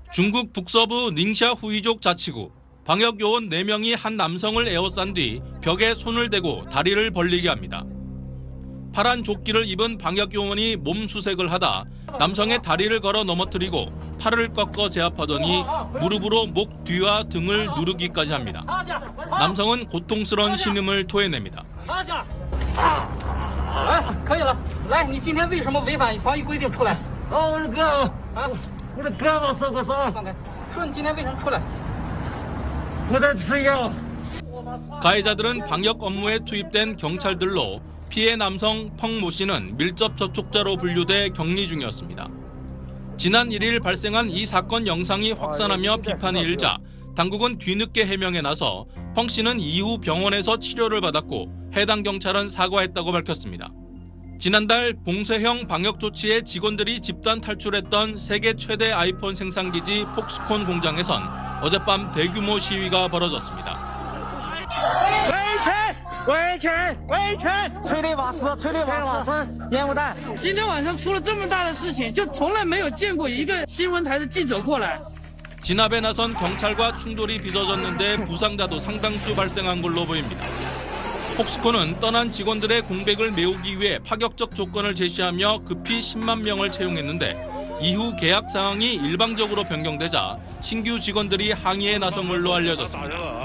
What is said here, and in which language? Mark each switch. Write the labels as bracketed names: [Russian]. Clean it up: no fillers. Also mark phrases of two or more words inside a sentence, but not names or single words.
[Korean] 중국 북서부 닝샤 후이족 자치구. 방역요원 4명이 한 남성을 에워싼 뒤 벽에 손을 대고 다리를 벌리게 합니다. 파란 조끼를 입은 방역요원이 몸 수색을 하다 남성의 다리를 걸어 넘어뜨리고 팔을 꺾어 제압하더니 무릎으로 목 뒤와 등을 누르기까지 합니다. 남성은 고통스러운 신음을 토해냅니다. [Chinese] 可以了，来，你今天为什么违反防疫规定出来？我的胳膊受过伤。放开，说你今天为什么出来？我在吃药。 [Korean] 가해자들은 방역 업무에 투입된 경찰들로 피해 남성 펑모 씨는 밀접 접촉자로 분류돼 격리 중이었습니다. 지난 1일 발생한 이 사건 영상이 확산하며 비판이 일자 당국은 뒤늦게 해명에 나서 펑 씨는 이후 병원에서 치료를 받았고 해당 경찰은 사과했다고 밝혔습니다. 지난달 봉쇄형 방역 조치에 직원들이 집단 탈출했던 세계 최대 아이폰 생산기지 폭스콘 공장에선 어젯밤 대규모 시위가 벌어졌습니다. [Chinese] 维权！催泪瓦斯，烟雾弹。今天晚上出了这么大的事情，就从来没有见过一个新闻台的记者过来。 [Korean] 진압에 나선 경찰과 충돌이 빚어졌는데 부상자도 상당수 발생한 걸로 보입니다. 폭스콘은 떠난 직원들의 공백을 메우기 위해 파격적 조건을 제시하며 급히 10만 명을 채용했는데 이후 계약 사항이 일방적으로 변경되자 신규 직원들이 항의에 나선 걸로 알려졌습니다.